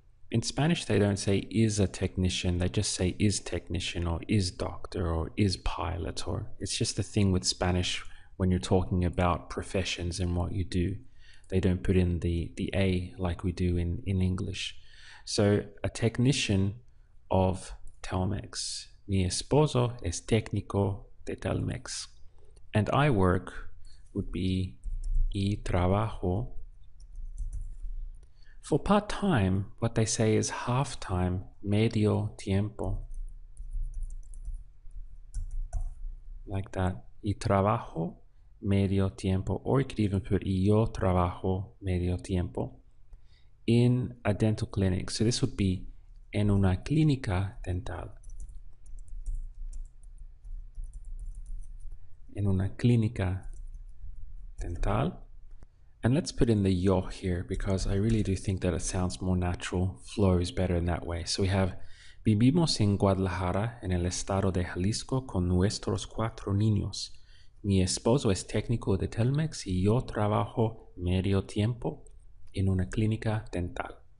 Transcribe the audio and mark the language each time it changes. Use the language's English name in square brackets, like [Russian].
[English] In Spanish, they don't say is a technician, they just say is technician or is doctor or is pilot, or it's just a thing with Spanish when you're talking about professions and what you do. They don't put in the A like we do in English. So a technician of Telmex. [Spanish] Mi esposo es técnico de Telmex. [English] And I work would be [Spanish] y trabajo. [English] For part-time, what they say is half-time, [Spanish] medio tiempo. [English] Like that. [Spanish] Y trabajo medio tiempo. [English] Or you could even put [Spanish] y yo trabajo medio tiempo [English] in a dental clinic. So this would be [Spanish] en una clínica dental. En una clínica dental. [English] And let's put in the yo here because I really do think that it sounds more natural, flows better in that way. So we have [Spanish] vivimos en Guadalajara en el estado de Jalisco con nuestros 4 niños. Mi esposo es técnico de Telmex y yo trabajo medio tiempo en una clínica dental.